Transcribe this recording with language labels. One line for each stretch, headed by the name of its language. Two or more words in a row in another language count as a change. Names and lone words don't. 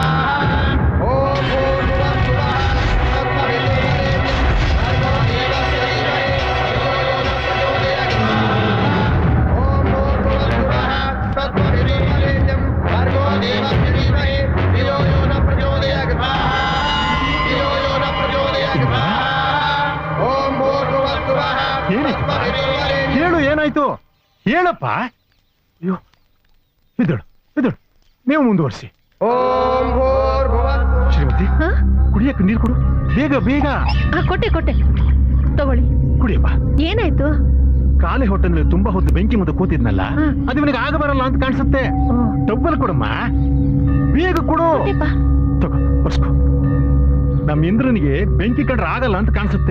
Sanskrit: ॐ भूर्भुवः स्वः तत्सवितुर्वरेण्यं भर्गो देवस्य धीमहि धियो यो न प्रचोदयात् स्वाहा ॐ भूर्भुवः स्वः तत्सवितुर्वरेण्यं भर्गो देवस्य धीमहि धियो यो न प्रचोदयात् स्वाहा धियो यो न प्रचोदयात् स्वाहा ॐ भूर्भुवः स्वः तत्सवितुर्वरेण्यं
Kannada: ಹೇಳು ಏನಾಯ್ತು ಹೇಳಪ್ಪ ಅಯ್ಯೋ ಬಿದ್ದಳು ನೀವು ಮುಂದುವರಿಸಿ
Sanskrit: ಓಂ ಭೂರ್ಭುವಃ
Kannada: ಶ್ರೀಮತಿ ಕುಡಿಯಕ್ಕೆ ನೀರು ಕೊಡು ಬೇಗ ಕೊಟ್ಟೆ ತಗೊಳ್ಳಿ ಕುಡಿಯಪ್ಪ ಏನಾಯ್ತು ಕಾಲೆ ಹೊಟ್ಟೆನಲ್ಲಿ ತುಂಬಾ ಹೊತ್ತು ಬೆಂಕಿ ಮುಂದೆ ಕೂತಿದ್ನಲ್ಲ ಅದು ಇವನಿಗೆ ಆಗ ಬರಲ್ಲ ಅಂತ ಕಾಣಿಸುತ್ತೆ ಟಬ್ಬಲ್ ಕೊಡಮ್ಮ ಬೇಗ ಕೊಡು ತಗೋ ಬರ್ಸ್ಕೊ ನಮ್ ಇಂದ್ರನಿಗೆ ಬೆಂಕಿ ಕಂಡ್ರೆ ಆಗಲ್ಲ ಅಂತ ಕಾಣಿಸುತ್ತೆ.